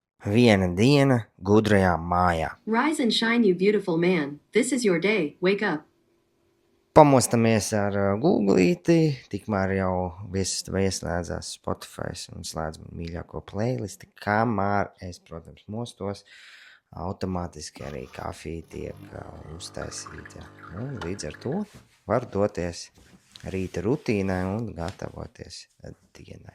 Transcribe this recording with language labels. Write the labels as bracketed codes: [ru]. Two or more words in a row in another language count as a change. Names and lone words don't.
[lv] Viena diena gudrajā mājā. [en] Rise and shine, you beautiful man. This is your day. Wake up. [lv] Pamostamies ar Googlīti, tikmēr jau viesistava ieslēdzās Spotify un slēdz man mīļāko playlisti, kamēr es, protams, mostos, automātiski arī kafija tiek uztaisīta. Un līdz ar to var doties rīta rutīnai un gatavoties dienai.